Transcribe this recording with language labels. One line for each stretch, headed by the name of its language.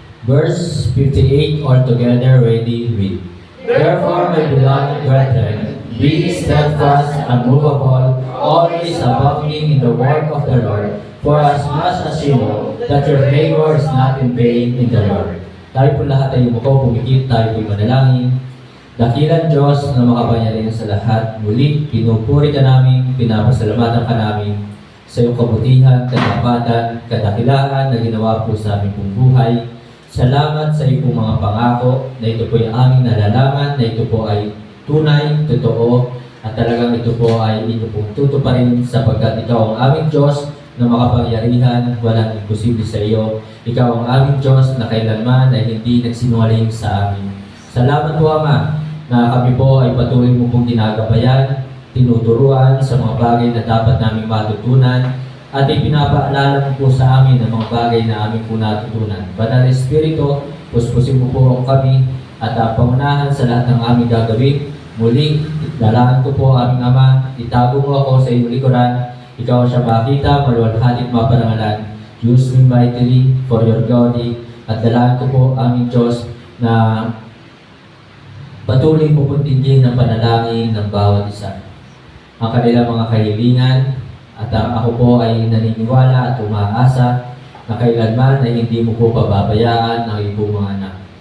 English: Verse 58 altogether, ready, read. Therefore, my beloved brethren, be steadfast, unmovable, always abounding in the work of the Lord, for as much as you know that your labor is not in vain in the Lord.
Filipino: Tayo po lahat ay umuko, pumikit, tayo po'y manalangin. Dakilang Diyos na makapangyarihan sa lahat, muli pinupuri ka namin, pinapasalamatan ka namin sa iyong kabutihan, katapatan, kadakilaan na ginawa po sa aming pong buhay. Salamat sa iyong mga pangako na ito po ay aming nalalaman, na ito po ay tunay, totoo, at talagang ito po ay ito pong tutuparin sapagkat ikaw ang aming Diyos na makapangyarihan, walang imposible sa iyo. Ikaw ang aming Diyos na kailanman ay hindi nagsinungaling sa amin. Salamat po, Ama, na kami po ay patuloy mo pong ginagabayan, tinuturuan sa mga bagay na dapat naming matutunan, at ipinapaalala mo po sa amin ang mga bagay na aming po natutunan. Banal Espiritu, puspusin mo po kami at pangunahan sa lahat ng aming gagawin. Muli, dalahan ko po aming Ama, itago mo ako sa iyong likuran. Ikaw ang siya makita, maluwalhati at maparangalan.
English: Use me mightily for your glory.
Filipino: At dalahan ko po aming Diyos na patuloy mo puntingin ang panalangin ng bawat isa. Ang kanilang mga kahilingan, at ako po ay naniniwala at umaasa na kailanman ay hindi mo po pababayaan ang iyong mga anak.